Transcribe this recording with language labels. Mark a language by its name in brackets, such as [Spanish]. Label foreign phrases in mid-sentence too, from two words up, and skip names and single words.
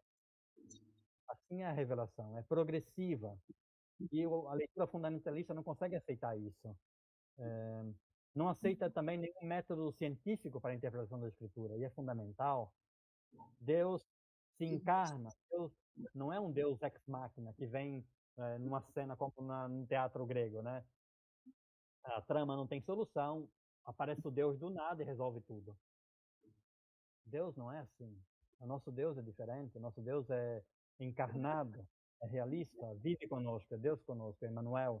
[Portuguese] Assim é a revelação, é progressiva. E a leitura fundamentalista não consegue aceitar isso. Não aceita também nenhum método científico para a interpretação da Escritura, e é fundamental. Deus se encarna. Deus não é um [Latin] Deus ex machina [Portuguese] que vem numa cena como no teatro grego, né? A trama não tem solução, aparece o Deus do nada e resolve tudo. Deus não é assim. O nosso Deus é diferente. O nosso Deus é encarnado, é realista, vive conosco, é Deus conosco, é Emmanuel.